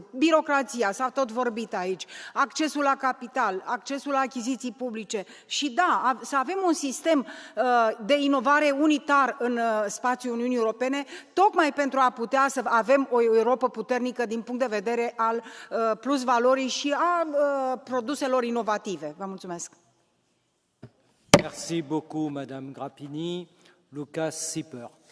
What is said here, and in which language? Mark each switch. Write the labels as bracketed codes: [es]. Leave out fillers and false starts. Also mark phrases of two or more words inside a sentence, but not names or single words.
[ro] Birocrația, s-a tot vorbit aici, accesul la capital, accesul la achiziții publice și da, să avem un sistem de inovare unitar în spațiul Uniunii Europene, tocmai pentru a putea să avem o Europă puternică din punct de vedere al plusvalorii și a produselor inovative. Vă mulțumesc. [fr] Merci beaucoup, Madame Grappini. Lucas Sieper.